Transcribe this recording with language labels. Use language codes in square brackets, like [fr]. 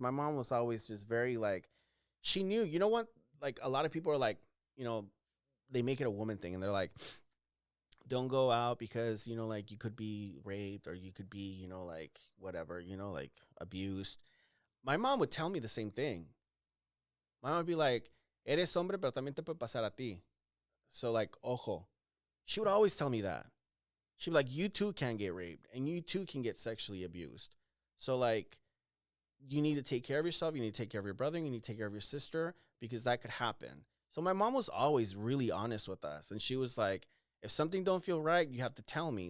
[en] My mom was always just very like, she knew, what? Like, a lot of people are like, they make it a woman thing, and they're like, don't go out because, like, you could be raped, or you could be, like, whatever, like, abused. My mom would tell me the same thing. My mom would be like, [es] eres hombre, pero también te puede pasar a ti. [en] So, like, [es] ojo. [en] She would always tell me that. She'd be like, you too can get raped, and you too can get sexually abused. So, like, you need to take care of yourself. You need to take care of your brother. You need to take care of your sister, because that could happen. So my mom was always really honest with us. And she was like, if something don't feel right, you have to tell me.